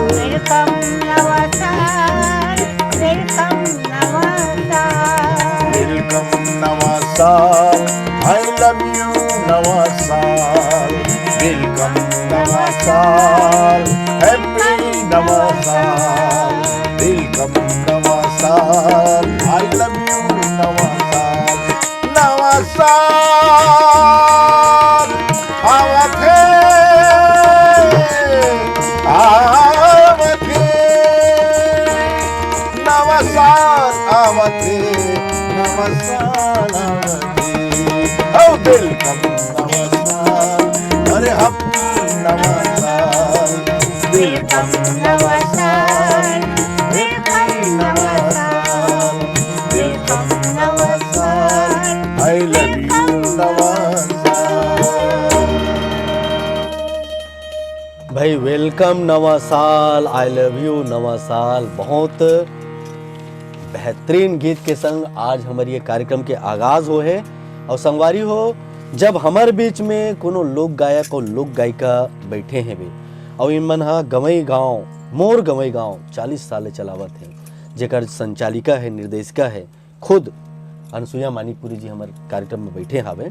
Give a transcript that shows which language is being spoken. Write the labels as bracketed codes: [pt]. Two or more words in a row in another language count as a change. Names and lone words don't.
[hne] वेलकम नवा साल, वेलकम नवा साल, वेलकम नवा साल, [en] I love you [hne] नवा साल, वेलकम नवा साल, हैप्पी नवा साल, वेलकम नवा साल, [en] I love you [hne] नवा साल, नवा साल आवत है, आवत है, नवा साल आवत है, नवा साल आवत है। [en] Oh, welcome [hne] नवा साल, अरे happy नवा साल, welcome नवा साल, happy नवा साल, welcome नवा साल, [en] I love you [hne] नवा साल। भाई वेलकम नवा साल, [en] I love you [hne] नवा साल। बहुत बेहतरीन गीत के संग आज हमारे ये कार्यक्रम के आगाज हो है। और संगवारी हो, जब हमारे बीच में कोनो लोक गायक और लोक गायिका बैठे हैं भी, और इन मन हा गवई गाँव, मोर गवई गाँव 40 साल चलावत है, जेकर संचालिका है, निर्देशिका है खुद अनसुईया मानिकपुरी जी हमारे कार्यक्रम में बैठे हावे।